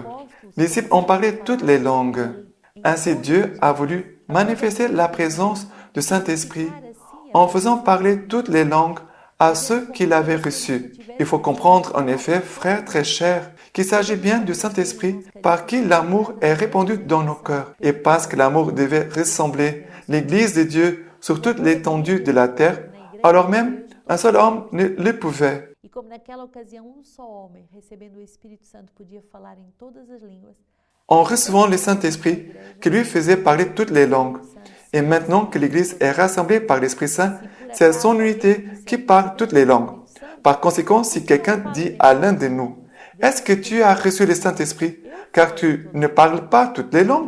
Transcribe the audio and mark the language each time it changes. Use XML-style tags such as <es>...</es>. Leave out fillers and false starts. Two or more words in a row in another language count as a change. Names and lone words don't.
<fr>Les disciples ont parlé toutes les langues. Ainsi, Dieu a voulu manifester la présence du Saint-Esprit en faisant parler toutes les langues à ceux qui l'avaient reçu. Il faut comprendre, en effet, frères très chers, qu'il s'agit bien du Saint-Esprit par qui l'amour est répandu dans nos cœurs. Et parce que l'amour devait ressembler l'Église de Dieu sur toute l'étendue de la terre, alors même un seul homme ne le pouvait.</fr> <pt>E como naquela ocasião só homem, recebendo o Espírito Santo, podia falar em todas as línguas.</pt> <fr>En recevant le Saint-Esprit qui lui faisait parler toutes les langues. Et maintenant que l'Église est rassemblée par l'Esprit Saint, c'est son unité qui parle toutes les langues. Par conséquent, si quelqu'un dit à l'un de nous, « Est-ce que tu as reçu le Saint-Esprit car tu ne parles pas toutes les langues ?»</fr>